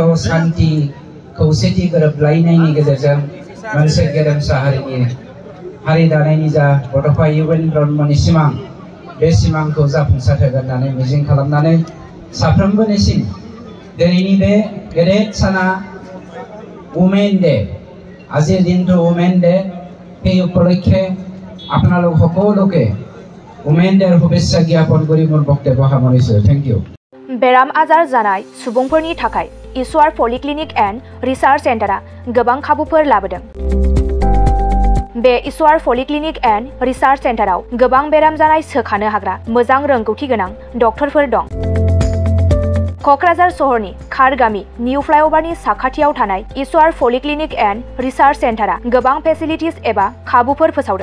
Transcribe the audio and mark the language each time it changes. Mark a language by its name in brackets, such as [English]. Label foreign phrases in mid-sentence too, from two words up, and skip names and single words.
[Bodo] शान्ति खौसेथि गोरोबलायनायनि गेजेरजों मोनसे गेरेमसा हारि दानायनि जा बड'फा इउएन ब्रह्मनि सिमां बे सिमांखौ जाफुंसार होगोन होननानै मिजिं खालामनानै साफ्रोमबोनिसिम दिनैनि बे गेदेर साना [English] women day [Assamese] আজিৰ দিনটো [English] women day [Assamese] সেই উপলক্ষে আপোনালোক সকলোকে [English] women day [Assamese] শুভেচ্ছা জ্ঞাপন কৰি মোৰ বক্তব্য সামৰিছো [English] thank you [Bodo] बेराम आजार जानाय सुबुंफोरनि थाखाय ईश्वर पलिक्लिनिक एन्ड रिसार्च सेन्टारा गोबां खाबुफोर लाबोदों बे ईश्वर पलिक्लिनिक एन्ड रिसार्च सेन्टाराव गोबां बेराम जानाय सोखानो हाग्रा मोजां रोंगौथि गोनां डक्टरफोर दं क'क्राझार सहरनि खारगामि निउ फ्लाइअभारनि साखाथियाव थानाय इसवार पलिक्लिनिक एन्ड रिसार्च सेन्टारा गोबां फेसिलिटिज एबा खाबुफोर फोसावदों।